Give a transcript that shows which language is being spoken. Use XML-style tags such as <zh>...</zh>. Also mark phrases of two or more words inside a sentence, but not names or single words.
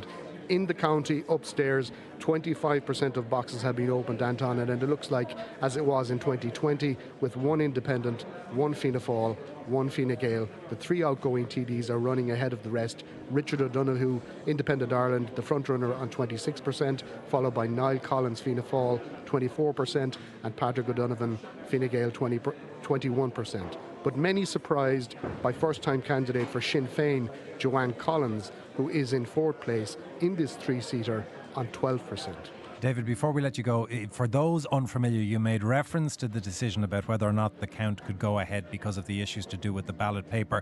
<en>In the county, upstairs, 25% of boxes have been opened, Anton, and it looks like, as it was in 2020, with 1 independent, 1 Fianna Fáil, 1 Fine Gael. The 3 outgoing TDs are running ahead of the rest. Richard O'Donoghue, Independent Ireland, the front-runner on 26%, followed by Niall Collins, Fianna Fáil, 24%, and Patrick O'Donovan, Fine Gael, 21%. But many surprised by first-time candidate for Sinn Féin, Joanne Collins, who is in 4th place in this 3-seater on 12%. David, before we let you go, for those unfamiliar, you made reference to the decision about whether or not the count could go ahead because of the issues to do with the ballot paper.</en>